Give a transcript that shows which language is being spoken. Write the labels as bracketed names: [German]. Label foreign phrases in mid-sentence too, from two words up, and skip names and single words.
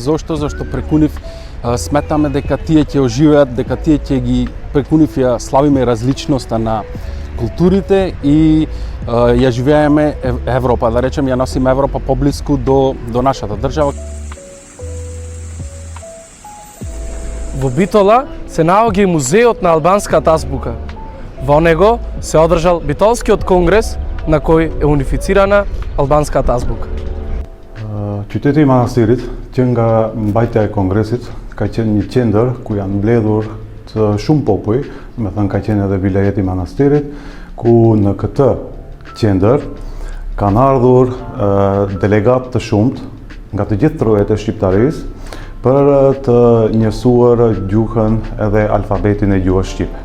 [Macedonian] Зошто преку нив сметаме дека тие ќе оживеат, дека тие ќе ги преку нив ја славиме различноста на културите и ја живееме Европа, да речем, ја носиме Европа поблиску до нашата држава. Во Битола се наоѓа и музеот на албанската азбука. Во него се одржал Битолскиот конгрес на кој е унифицирана албанската азбука. [Albanian] Qyteti i manastirit që nga mbajtja e kongresit ka qenë një qendër ku janë mbledhur të shumë popull, me thënë ka qenë edhe vilajeti i manastirit, ku në këtë qendër kanë ardhur delegat të shumt nga të gjithë trojet e shqiptarisë për të njësuar gjuhën edhe alfabetin e gjuhës shqipe.